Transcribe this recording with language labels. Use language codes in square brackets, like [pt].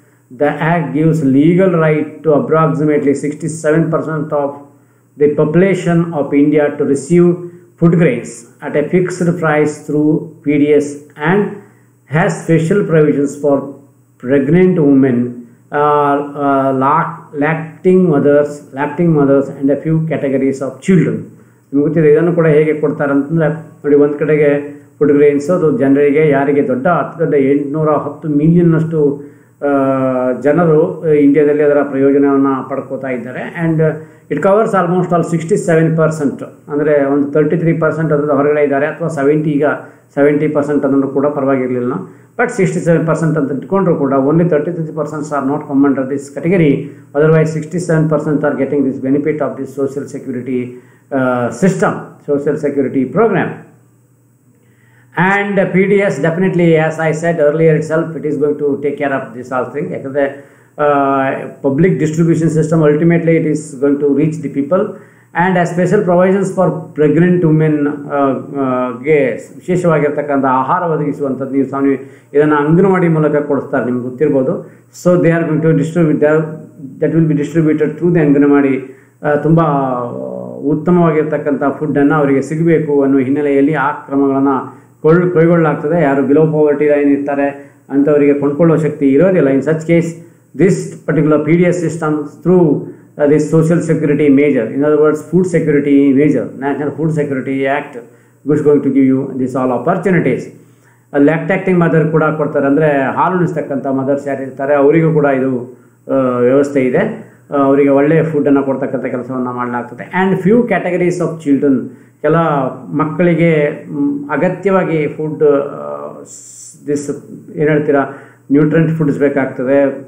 [en] The act gives legal right to approximately 67% of the population of India to receive food grains at a fixed price through PDS and has special provisions for pregnant women, lacting mothers and a few categories of children. [kn] ನಿಮಗೆ ಗೊತ್ತಿದೆ ಇದನ್ನು ಕೂಡ ಹೇಗೆ ಕೊಡ್ತಾರೆ ಅಂತಂದರೆ, ನೋಡಿ, ಒಂದು ಕಡೆಗೆ ಫುಡ್ ಗ್ರೈನ್ಸು ಅದು ಜನರಿಗೆ, ಯಾರಿಗೆ ಅತಿ ದೊಡ್ಡ 810 ಮಿಲಿಯನ್ನಷ್ಟು ಜನರು ಇಂಡಿಯಾದಲ್ಲಿ ಅದರ ಪ್ರಯೋಜನವನ್ನು ಪಡ್ಕೋತಾ ಇದ್ದಾರೆ. [en] and it covers almost all [kn] 67%. ಅಂದರೆ ಒಂದು 33% ಅದರ ಹೊರಗಡೆ ಇದ್ದಾರೆ, ಅಥವಾ 70% ಅದನ್ನು ಕೂಡ ಪರವಾಗಿರಲಿಲ್ಲ. [en] but 67% [kn] ಅಂತ ಇಟ್ಕೊಂಡ್ರು ಕೂಡ [en] Only 33% are not come under this category. Otherwise 67% are getting this benefit of this social security system, social security program. And PDS definitely, as I said earlier itself, it is going to take care of this whole thing. Because public distribution system, ultimately it is going to reach the people. And as special provisions for pregnant women [kn] ಗೆ ವಿಶೇಷವಾಗಿರ್ತಕ್ಕಂಥ ಆಹಾರ ಒದಗಿಸುವಂಥದ್ದು. ನೀವು ಇದನ್ನು ಅಂಗನವಾಡಿ ಮೂಲಕ ಕೊಡಿಸ್ತಾರೆ, ನಿಮ್ಗೆ ಗೊತ್ತಿರ್ಬೋದು. [en] So they are going to distribute, that will be distributed through the anganwadi. [kn] ತುಂಬ ಉತ್ತಮವಾಗಿರ್ತಕ್ಕಂಥ ಫುಡ್ಡನ್ನು ಅವರಿಗೆ ಸಿಗಬೇಕು ಅನ್ನೋ ಹಿನ್ನೆಲೆಯಲ್ಲಿ ಆ ಕ್ರಮಗಳನ್ನು ಕೈಗೊಳ್ಳಲಾಗ್ತದೆ. ಯಾರು ಬಿಲೋ ಪಾವರ್ಟಿ ಲೈನ್ ಇರ್ತಾರೆ ಅಂಥವರಿಗೆ ಕೊಂಡ್ಕೊಳ್ಳೋ ಶಕ್ತಿ ಇರೋದಿಲ್ಲ. [en] In such case this particular PDS system through this social security measure, in other words food security measure, National Food Security Act, which is going to give you this all opportunities. [kn] ಲ್ಯಾಕ್ಟಾಕ್ಟಿಂಗ್ mother ಕೂಡ ಕೊಡ್ತಾರೆ, ಅಂದರೆ ಹಾಲು ಉಣಿಸ್ತಕ್ಕಂಥ mother's ಯಾರು ಇರ್ತಾರೆ ಅವರಿಗೂ ಕೂಡ ಇದು ವ್ಯವಸ್ಥೆ ಇದೆ. ಅವರಿಗೆ ಒಳ್ಳೆಯ ಫುಡ್ಡನ್ನು ಕೊಡ್ತಕ್ಕಂಥ ಕೆಲಸವನ್ನು ಮಾಡಲಾಗ್ತದೆ. [en] and few categories of children, [kn] ಕೆಲ ಮಕ್ಕಳಿಗೆ ಅಗತ್ಯವಾಗಿ ಫುಡ್ ದಿಸ್ ಏನು ಹೇಳ್ತೀರಾ ನ್ಯೂಟ್ರೆಂಟ್ ಫುಡ್ಸ್ ಬೇಕಾಗ್ತದೆ.